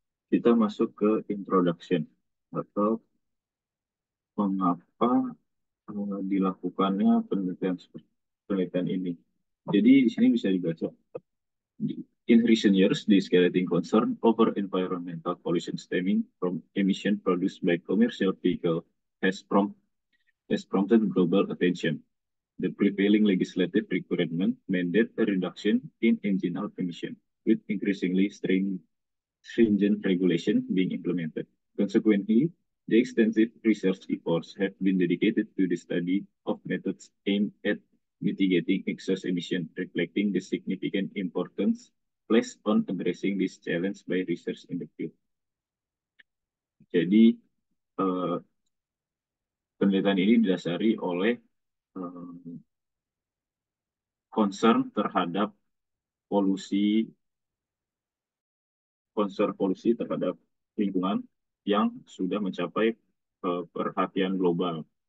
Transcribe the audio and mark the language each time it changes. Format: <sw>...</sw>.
<id>kita masuk ke introduction atau mengapa dilakukannya penelitian ini. Jadi di sini bisa dibaca.</id> <en>In recent years, the escalating concern over environmental pollution stemming from emission produced by commercial vehicles has, has prompted global attention. The prevailing legislative requirement mandate a reduction in engine out emission, with increasingly stringent regulation being implemented. Consequently, the extensive research efforts have been dedicated to the study of methods aimed at mitigating exhaust emission, reflecting the significant importance placed on addressing this challenge by research in the field.</en> <id>Jadi, penelitian ini didasari oleh concern terhadap polusi terhadap lingkungan yang sudah mencapai perhatian global,</id>